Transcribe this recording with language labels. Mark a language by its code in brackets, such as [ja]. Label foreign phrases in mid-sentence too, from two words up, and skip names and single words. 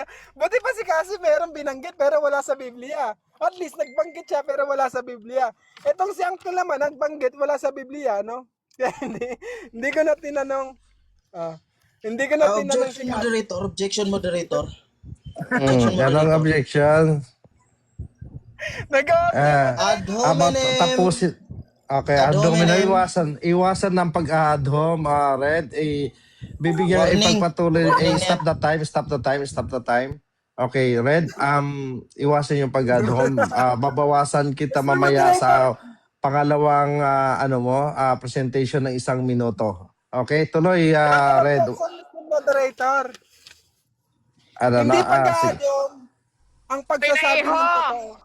[tl] Buti pa si Cassie meron binanggit pero wala sa Biblia. At least nagbanggit siya pero wala sa Biblia. Etong si Uncle naman nagbanggit wala sa Biblia, no? Kaya hindi ko na tinanong. Hindi ko na tinanong si Objection, Cassie. [en] moderator. Objection, moderator. [tl] Yan ang objection. [la] Ad hominem. [tl] Tapusin. Okay, [la] Ad ad hominem. hominem. [tl] Iwasan ng pag-ad hom, Red. Bibigyan, Warning. ipagpatuloy. Warning. [en] Stop the time. Okay, Red, [tl] iwasan yung pag-ad hom. Babawasan kita mamaya sa pangalawang presentation ng 1 minuto. Okay, tuloy, Red. Moderator. Ano Hindi na, pag-aadong ang pagsasabi ng totoo.